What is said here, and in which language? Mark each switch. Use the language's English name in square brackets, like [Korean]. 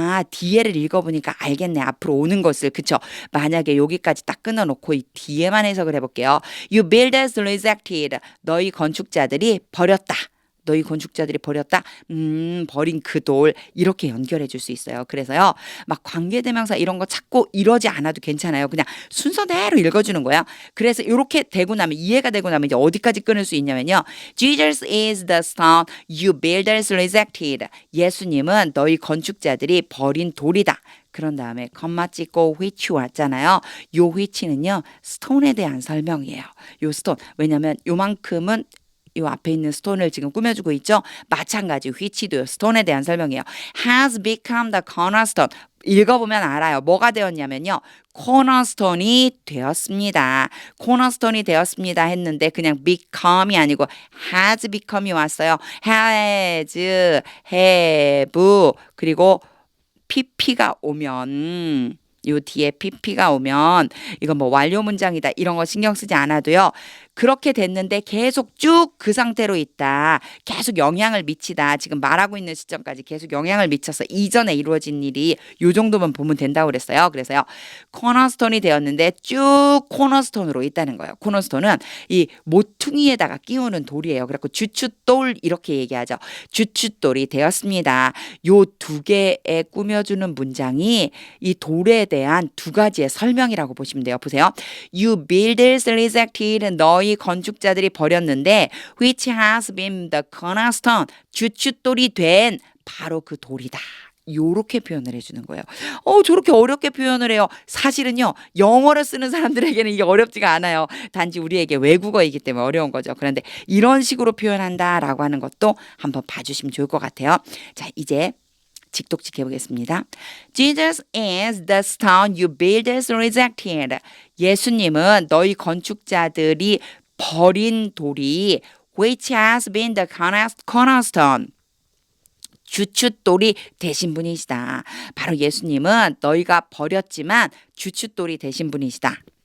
[Korean] 뒤에를 읽어보니까 알겠네. 앞으로 오는 것을. 그쵸? 만약에 여기까지 딱 끊어놓고 이 뒤에만 해석을 해볼게요. [English] You builders rejected. [Korean] 너희 건축자들이 버렸다. 너희 건축자들이 버렸다. 버린 그 돌 이렇게 연결해 줄 수 있어요. 그래서요. 막 관계대명사 이런 거 찾고 이러지 않아도 괜찮아요. 그냥 순서대로 읽어주는 거야. 그래서 이렇게 되고 나면 이해가 되고 나면 이제 어디까지 끊을 수 있냐면요. [English] Jesus is the stone you builders rejected. [Korean] 예수님은 너희 건축자들이 버린 돌이다. 그런 다음에 컴마 찍고 which 왔잖아요. 요 which는요. 스톤에 대한 설명이에요. 요 스톤. 왜냐면 요만큼은 요 앞에 있는 스톤을 지금 꾸며주고 있죠. 마찬가지 which도 스톤에 대한 설명이에요. [English] has become the cornerstone. [Korean] 읽어보면 알아요. 뭐가 되었냐면요. 코너스톤이 되었습니다. 코너스톤이 되었습니다 했는데 그냥 become이 아니고 has become이 왔어요. [English] has, have [Korean] 그리고 pp가 오면 요 뒤에 pp가 오면 이건 뭐 완료 문장이다 이런 거 신경 쓰지 않아도요. 그렇게 됐는데 계속 쭉 그 상태로 있다. 계속 영향을 미치다. 지금 말하고 있는 시점까지 계속 영향을 미쳐서 이전에 이루어진 일이 요 정도만 보면 된다고 그랬어요. 그래서요. 코너스톤이 되었는데 쭉 코너스톤으로 있다는 거예요. 코너스톤은 이 모퉁이에다가 끼우는 돌이에요. 그래서 주춧돌 이렇게 얘기하죠. 주춧돌이 되었습니다. 요 두 개에 꾸며주는 문장이 이 돌에 대한 두 가지의 설명이라고 보시면 돼요. 보세요. [English] You builders rejected. [Korean] 너희 건축자들이 버렸는데 [English] which has been the cornerstone. [Korean] 주춧돌이 된 바로 그 돌이다. 요렇게 표현을 해주는 거예요. 저렇게 어렵게 표현을 해요. 사실은요. 영어를 쓰는 사람들에게는 이게 어렵지가 않아요. 단지 우리에게 외국어이기 때문에 어려운 거죠. 그런데 이런 식으로 표현한다라고 하는 것도 한번 봐주시면 좋을 것 같아요. 자, 이제 직독직 해보겠습니다. [English] Jesus is the stone you builders rejected. [Korean] 예수님은 너희 건축자들이 버린 돌이 [English] which has been the cornerstone. [Korean] 주춧돌이 되신 분이시다. 바로 예수님은 너희가 버렸지만 주춧돌이 되신 분이시다.